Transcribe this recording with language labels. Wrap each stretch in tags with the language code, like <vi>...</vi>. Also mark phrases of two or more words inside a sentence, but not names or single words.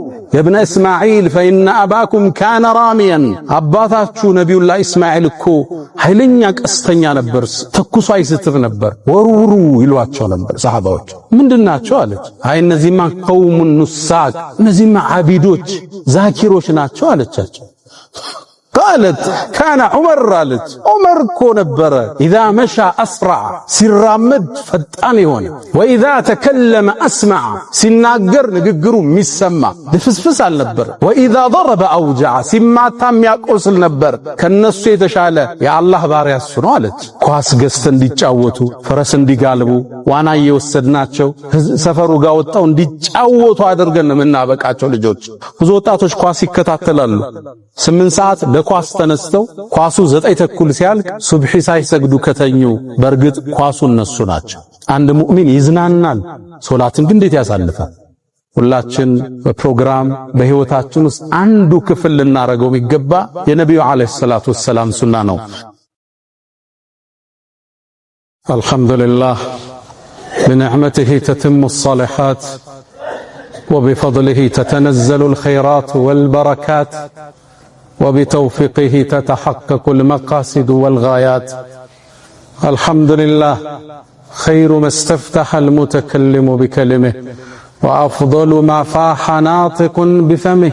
<ar>يا بني إسماعيل فإن أباكم كان راميا</ar> <am>አባታችሁ ነቢዩላህ እስማዒል እኮ ኃይለኛ ቀስተኛ ነበር፣ ተኩሶ አይስትር ነበር፣ ወርውሩ ይሏቸው ነበር ሰሃባዎች። ምንድናቸው አለች። አይ እነዚህማ</am> <ar>قوم نساك</ar> <am>እነዚህማ ዓቢዶች ዛኪሮች ናቸው አለቻቸው።</am> <ar>قالت كان عمر قالت</ar> <am>عمر እኮ ነበረ</am> <ar>اذا مشى اسرع</ar> <am>ሲራመድ ፈጣን ይሆን واذا</am> <ar>تكلم اسمع</ar> <am>ሲናገር ንግግሩ የሚሰማ ድፍስፍስ አልነበር</am> <ar>واذا ضرب اوجع</ar> <am>ሲማታም ያቆስል ነበር ከነሱ የተሻለ የአላህ ባሪያ እሱ ነው አለች። ኳስ ገዝተ እንዲጫወቱ ፈረስ እንዲጋልቡ ዋና እየወሰድናቸው ሰፈሩ ጋር ወጣው እንዲጫወቱ አድርገን የምናበቃቸው ልጆች። ብዙ ወጣቶች ኳስ ይከታተላሉ 8 ሰዓት ኳስ ተነስተው ኳሱ 9 ተኩል ሲያልቅ ሱብሂ ሳይሰግዱ ከተኙ በርግጥ ኳሱ እነሱ ናቸው። አንድ ሙእሚን ይዝናናል፣ ሶላትን ግን እንዴት ያሳልፋል? ሁላችን በፕሮግራም በህይወታችን ውስጥ አንዱ ክፍል ልናረገው የሚገባ የነብዩ አለይሂ</am> <ar>الصلاة والسلام</ar> <am>ሱና ነው። አልሐምዱሊላህ</am> <ar>بنعمته تتم الصالحات وبفضله تتنزل الخيرات والبركات وبتوفيقه تتحقق المقاصد والغايات. الحمد لله خير ما استفتح المتكلم بكلمه وأفضل ما فاح ناطق بفمه.</ar>